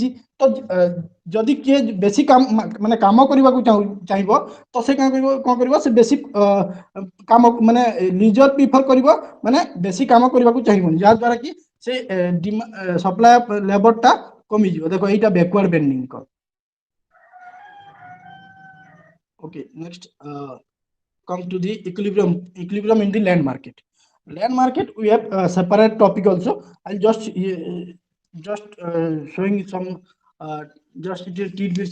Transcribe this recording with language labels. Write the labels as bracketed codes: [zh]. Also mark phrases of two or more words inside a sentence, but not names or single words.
[or] ତ ଯଦି କିଏ ବେଶୀ ମାନେ କାମ କରିବାକୁ ଚାହିଁବ, ତ ସେ କଣ କରିବ, ସେ ବେଶୀ କାମ ମାନେ [en] leisure prefer [or] କରିବ, ମାନେ ବେଶୀ କାମ କରିବାକୁ ଚାହିଁବନି, ଯାହା ଦ୍ୱାରା କି ସେ [en] supply of labourଟା [or] କମିଯିବ। ଦେଖ ଏଇଟା [en] backward bending [or] କର। [en] Okay, next come to the equilibrium in the land market. Land market, we have a separate topic also. I'll just showing some just tidbits.